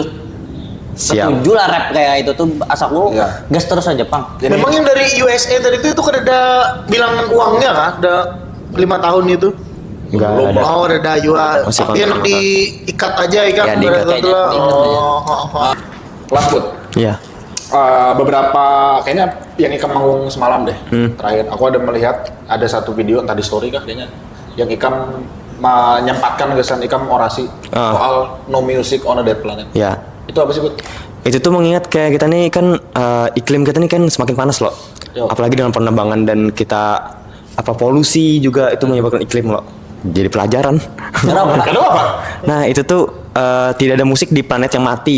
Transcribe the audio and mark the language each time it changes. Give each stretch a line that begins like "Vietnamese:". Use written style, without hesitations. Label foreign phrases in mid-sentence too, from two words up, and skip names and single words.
Indonesian: Siap.
Banjar: setuju lah rap kayak itu tuh asalku
Indonesian: Iya.
Banjar: gas terus aja pang.
Indonesian: Memang yang dari USA tadi itu kan ada bilangan uangnya kan, ada 5 tahun itu. Enggak ada. Oh, ada juga. Masih Tapi enak kontrak. diikat aja ya kan. Ya, diikat Betul-betul. aja.
English: Last food.
Indonesian: Iya.
Banjar: Beberapa kayaknya yang Ikam manggung semalam deh. Terakhir aku ada melihat ada satu video entah di story kah kayaknya yang Ikam menyempatkan kesan Ikam orasi soal
English: no music on a dead planet.
Indonesian: Ya. Itu apa sih, Bud? Itu tuh mengingat kayak kita nih kan iklim kita nih kan semakin panas loh. Yo. Apalagi dengan penerbangan dan kita polusi juga itu menyebabkan iklim loh. Jadi pelajaran. Kenapa? Nah itu tuh tidak ada musik di planet yang mati.